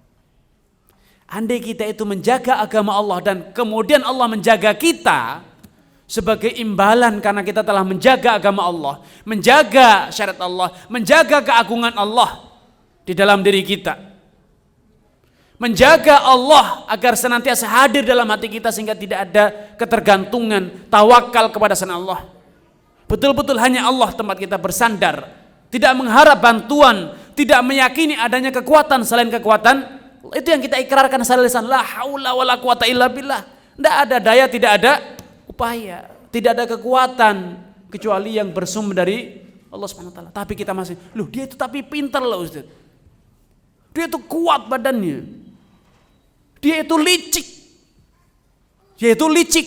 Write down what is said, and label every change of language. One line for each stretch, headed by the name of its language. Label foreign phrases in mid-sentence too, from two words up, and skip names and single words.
Indonesian: Andai kita itu menjaga agama Allah dan kemudian Allah menjaga kita sebagai imbalan karena kita telah menjaga agama Allah, menjaga syariat Allah, menjaga keagungan Allah di dalam diri kita, menjaga Allah agar senantiasa hadir dalam hati kita sehingga tidak ada ketergantungan, tawakal kepada selain Allah. Betul-betul hanya Allah tempat kita bersandar, tidak mengharap bantuan, tidak meyakini adanya kekuatan selain kekuatan. Itu yang kita ikrarkan secara lisan,
Arabic: لا حول ولا قوة إلا بالله.
Indonesian: Tidak ada daya, tidak ada upaya, tidak ada kekuatan kecuali yang bersumber dari Allah
Arabic: سبحانه وتعالى.
Indonesian: Tapi kita masih, loh dia itu tapi pintar loh Ustaz. Dia itu kuat badannya. Dia itu licik. Dia itu licik.